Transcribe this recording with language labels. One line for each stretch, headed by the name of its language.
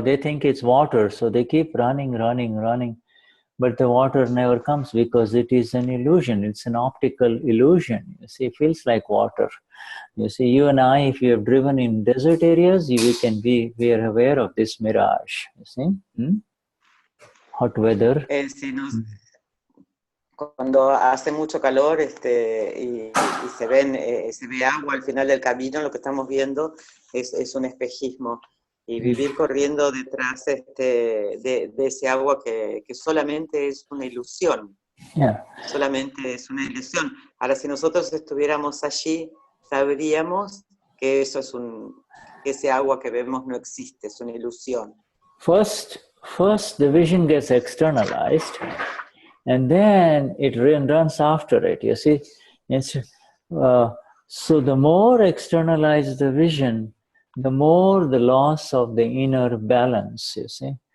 English: They think it's water, so they keep running, but the water never comes because it is an illusion. It's an optical illusion. You see, it feels like water. You see, you and I, if you have driven in desert areas, we are aware of this mirage. You see, hot weather.
Spanish: Cuando hace mucho calor y se ve agua al final del camino, lo que estamos viendo es un espejismo. Y vivir corriendo detrás de ese agua que solamente es una ilusión.
English: Yeah.
Spanish: Solamente es una ilusión. Ahora, si nosotros estuviéramos allí, sabríamos que ese agua que vemos no existe, es una ilusión.
English: First the vision gets externalized, and then it runs after it. You see, so the more externalized the vision, the more the loss of the inner balance, you see.